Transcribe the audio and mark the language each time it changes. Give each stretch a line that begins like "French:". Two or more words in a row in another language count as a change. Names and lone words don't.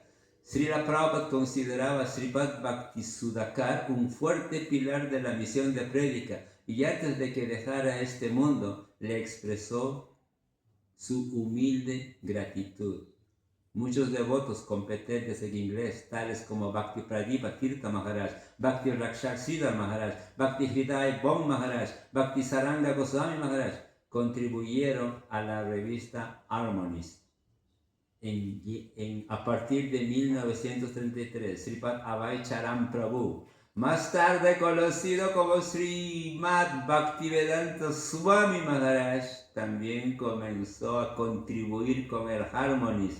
Spanish: Srila Prabhupada consideraba a Sripad Bhaktisudakar un fuerte pilar de la misión de prédica, y antes de que dejara este mundo le expresó su humilde gratitud. Muchos devotos competentes en inglés, tales como Bhakti Pradipa Tirtha Maharaj, Bhakti Rakshak Siddhar Maharaj, Bhakti Hridaya Bong Maharaj, Bhakti Saranga Goswami Maharaj, contribuyeron a la revista Harmonist. A partir de 1933, Sripad Abhay Charan Prabhu, más tarde conocido como Srimad Bhaktivedanta Swami Maharaj, también comenzó a contribuir con el Harmonist.